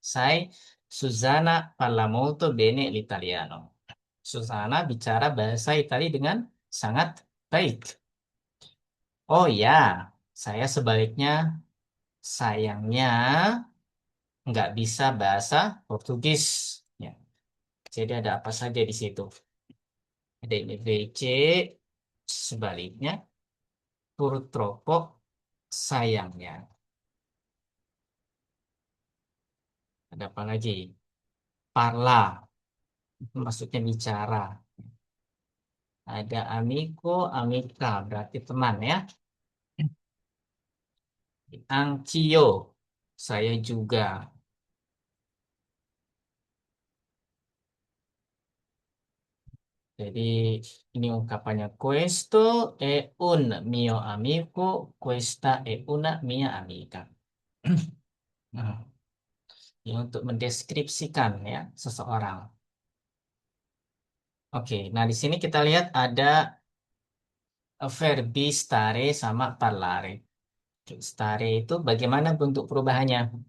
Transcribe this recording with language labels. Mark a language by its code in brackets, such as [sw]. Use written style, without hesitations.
[it] Sai, Susanna parla molto bene l'italiano. [id] Susana bicara bahasa Italia dengan sangat baik. Oh ya, saya sebaliknya sayangnya nggak bisa bahasa Portugis. Ya, jadi ada apa saja di situ? Ada ini VC, Sebaliknya, [it] purtroppo [id] sayangnya. Ada apa lagi? [it] Parla, [id] maksudnya bicara. Ada [it] amico, amica, [id] berarti teman ya. [it] Anch'io, [id] saya juga. Jadi ini ungkapannya [it] questo è un mio amico, questa è una mia amica. [id] Nah, ini untuk mendeskripsikan ya seseorang. Oke, nah di sini kita lihat ada [it] verbi stare [id] sama parlare. Stare itu bagaimana bentuk perubahannya?